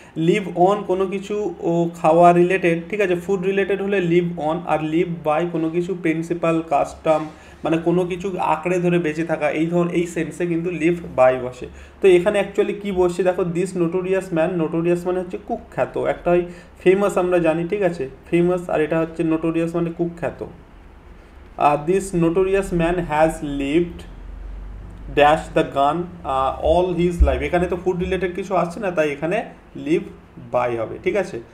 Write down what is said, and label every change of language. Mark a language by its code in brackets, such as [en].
[en] live on [bn] কোনো কিছু ও খাওয়া রিলেটেড, ঠিক আছে, ফুড রিলেটেড হলে leave on, আর [en] live by [bn] কোনো কিছু প্রিন্সিপাল কাস্টম মানে কোনো কিছু আঁকড়ে ধরে বেঁচে থাকা, এই সেন্সে কিন্তু লিভ বাই বসে। তো এখানে অ্যাকচুয়ালি কী বসছে দেখো, [en] this notorious man, [bn] নোটোরিয়াস মানে হচ্ছে কুখ্যাত, একটা হয় ফেমাস আমরা জানি, ঠিক আছে, ফেমাস, আর এটা হচ্ছে নোটোরিয়াস মানে কুখ্যাত। [en] This notorious man has lived dash the gun all his life। [bn] এখানে তো ফুড রিলেটেড কিছু আসছে না, তাই এখানে [en] live by [bn] হবে, ঠিক আছে।